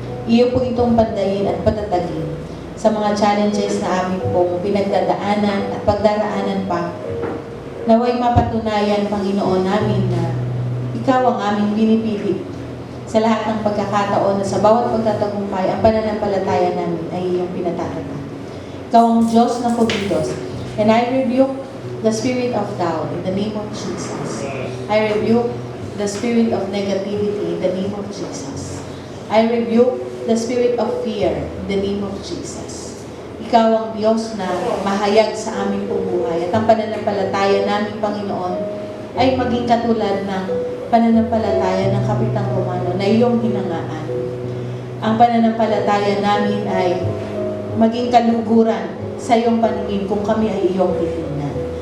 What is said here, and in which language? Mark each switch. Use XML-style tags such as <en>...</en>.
<tl>Iyo po itong pandayin at patatagin sa mga challenges na amin pong pinagdadaanan at pagdaraanan pa. Naway mapatunayan, Panginoon, namin na Ikaw ang aming pinipili sa lahat ng pagkakataon na sa bawat pagtatagumpay, ang pananampalataya namin ay iyong pinatatatag. Ikaw ang Diyos na kumilos.</tl> <en>And I rebuke the spirit of doubt in the name of Jesus. I rebuke the spirit of negativity in the name of Jesus. I rebuke the spirit of fear in the name of Jesus.</en> <tl>Ikaw ang Diyos na mahayag sa aming buhay. At ang pananampalataya namin, Panginoon, ay maging katulad ng pananampalataya ng Kapitang Romano na iyong hinangaan. Ang pananampalataya namin ay maging kaluguran sa iyong paningin kung kami ay iyong titingnan.</tl>